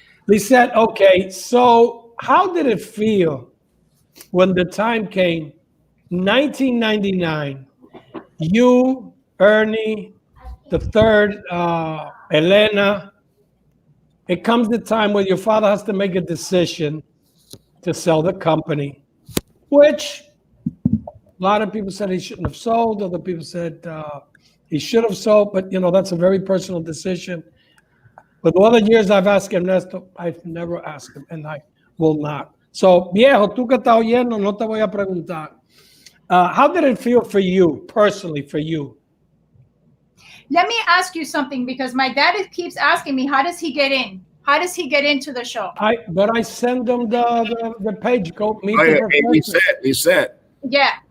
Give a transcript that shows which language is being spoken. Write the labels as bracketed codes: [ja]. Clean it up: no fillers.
[en] Lissette, okay, so how did it feel when the time came, 1999, you, Ernie, the third, Elena, it comes the time when your father has to make a decision to sell the company, which a lot of people said he shouldn't have sold. Other people said he should have sold, but that's a very personal decision. But the other years I've asked Ernesto, I've never asked him, and I will not. [es] So, viejo, tú que estás oyendo, no te voy a preguntar. [en] How did it feel for you, personally, for you? Let me ask you something because my dad keeps asking me, how does he get in? How does he get into the show? I send them the page. Go meet [es] Oye, [en] the professor. Lissette, Yeah.